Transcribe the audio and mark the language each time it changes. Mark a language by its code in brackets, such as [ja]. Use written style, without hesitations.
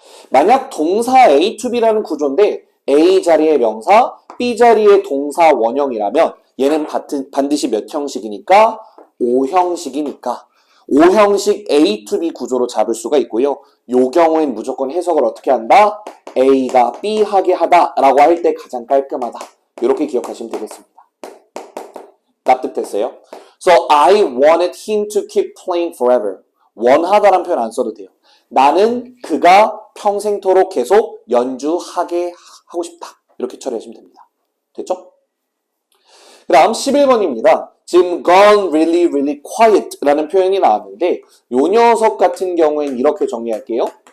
[ko] 만약 동사 A to B라는 구조인데 A 자리에 명사, B 자리에 동사 원형이라면 얘는 반드시 몇 형식이니까? 5형식이니까 5형식 A to B 구조로 잡을 수가 있고요. 요 경우엔 무조건 해석을 어떻게 한다? A가 B 하게 하다 라고 할 때 가장 깔끔하다. 이렇게 기억하시면 되겠습니다. 납득됐어요? [en] So I wanted him to keep playing forever. [ko] 원하다란 표현 안 써도 돼요. 나는 그가 평생토록 계속 연주하게 하고 싶다. 이렇게 처리하시면 됩니다. 됐죠? 그 다음 11번입니다. 지금 [en] gone really really quiet [ko] 라는 표현이 나왔는데 요 녀석 같은 경우엔 이렇게 정리할게요.